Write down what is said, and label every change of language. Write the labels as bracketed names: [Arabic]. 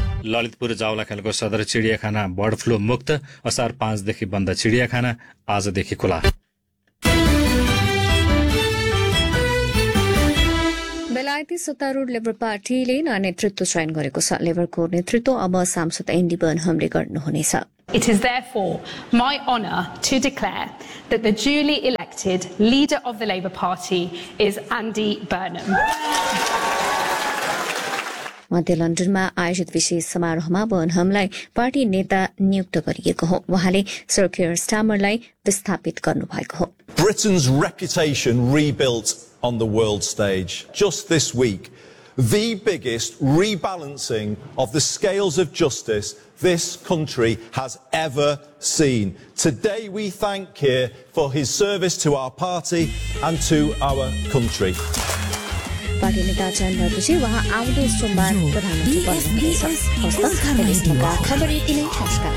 [Nepali] ललितपुर जावला खेलको सदर चिडियाखाना बर्ड फ्लू मुक्त, असार 5 बन्द चिडियाखाना, आजदेखि खुला। बेलायती सत्तारूढ लेबर पार्टीले नयाँ नेतृत्व चयन गरेको छ। लेबरको नेतृत्व अब सांसद एन्डी बर्नहमले गर्नुहुनेछ। [English] It is therefore my honour to declare that the duly elected leader of the Labour Party is Andy Burnham. [Nepali] मध्य लन्डनमा आयोजित विशेष समारोहमा बर्नहमलाई पार्टी नेता नियुक्त गरिएको हो। वहाँले सर कियर स्टार्मरलाई विस्थापित गर्नुभएको हो। [English] Britain's reputation rebuilt on the world stage. Just this week, the biggest rebalancing of the scales of justice this country has ever seen. Today we thank Keir for his service to our party and to our country. [Nepali] Party नेता चयन भएपछि उहाँ आउँदो सोमबार प्रधानमन्त्री बन्नुहुनेछ। खबर यति नै।